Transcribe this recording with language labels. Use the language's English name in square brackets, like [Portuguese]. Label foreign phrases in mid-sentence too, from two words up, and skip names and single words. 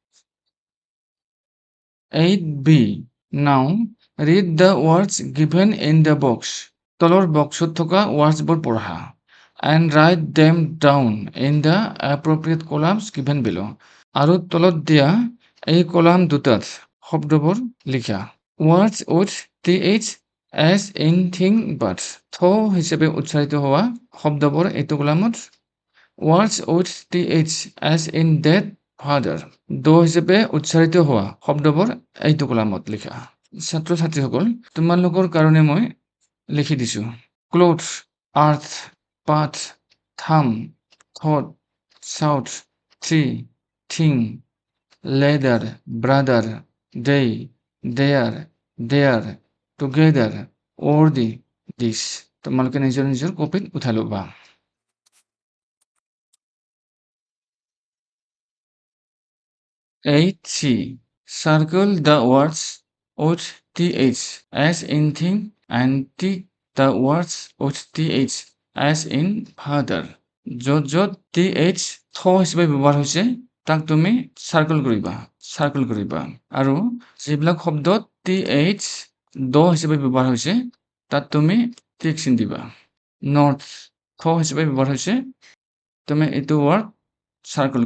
[English] 8b now read the words given in the box [Assamese] তলৰ বক্সত থকা wordsবোৰ পঢ়া [English] and write them down in the appropriate columns given below [Assamese] আৰু তলত দিয়া এই কলাম দুটাত শব্দবোৰ লিখা [English] words with th as in thing but [Assamese] থ হিচাপে উচ্চাৰিত হোৱা শব্দবোৰ এইটো কলামত [English] words with th as in that father [Assamese] দো হিচাপে উচ্চাৰিত হোৱা শব্দবোৰ এইটো কলামত লিখা ছাত্ৰ ছাত্ৰীসকল তোমালোকৰ কাৰণে মই লিখি দিছো [English] clothes earth path thumb thought shout tree thing leather brother they there there together worthy this [Assamese] তোমালোকে নিজৰ নিজৰ কপিত উঠাই ল'বা [English] 8c circle the words with th as in thing and tick the words with th as in father [Assamese] য'ত য'ত [English] th থ [Assamese] হিচাপে ব্যৱহাৰ হৈছে তাক তুমি সাৰ্কেল কৰিবা আৰু যিবিলাক শব্দত th দ হিচাপে ব্যৱহাৰ হৈছে তাত তুমি টিক চিন দিবা নৰ্থ থ হিচাপে ব্যৱহাৰ হৈছে তুমি এইটো ৱৰ্ড